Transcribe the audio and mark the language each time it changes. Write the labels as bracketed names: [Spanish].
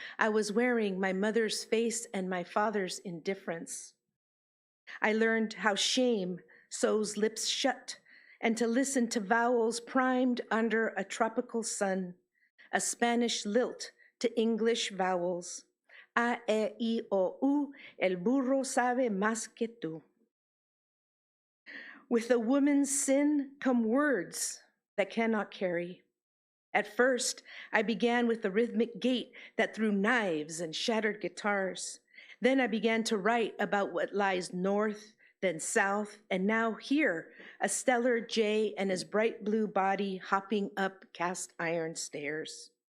[English] I was wearing my mother's face and my father's indifference. I learned how shame sews lips shut, and to listen to vowels primed under a tropical sun, a Spanish lilt to English vowels. [Spanish] A, E, I, O, U, el burro sabe más que tú. [English] With a woman's sin come words that cannot carry. At first, I began with the rhythmic gait that threw knives and shattered guitars. Then I began to write about what lies north, then south, and now here, a stellar jay and his bright blue body hopping up cast iron stairs.